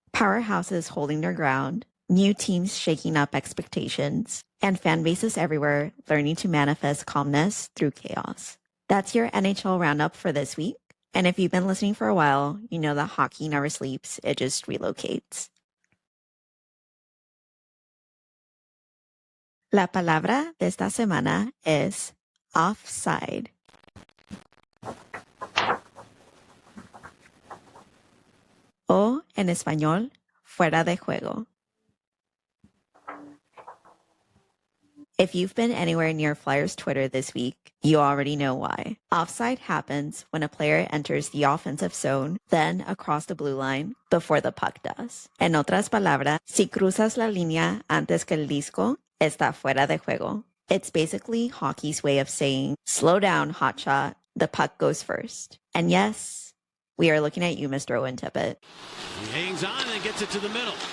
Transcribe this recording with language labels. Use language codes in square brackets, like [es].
[en] Powerhouses holding their ground, new teams shaking up expectations, and fan bases everywhere learning to manifest calmness through chaos. That's your NHL Roundup for this week. And if you've been listening for a while, you know that hockey never sleeps, it just relocates. [es] La palabra de esta semana es offside. O, en español, fuera de juego. [en] If you've been anywhere near Flyers Twitter this week, you already know why. Offside happens when a player enters the offensive zone, then across the blue line, before the puck does. [es] En otras palabras, si cruzas la línea antes que el disco, está fuera de juego. [en] It's basically hockey's way of saying, slow down, hotshot, the puck goes first. And yes, we are looking at you, Mr. Owen Tippett. He hangs on and gets it to the middle.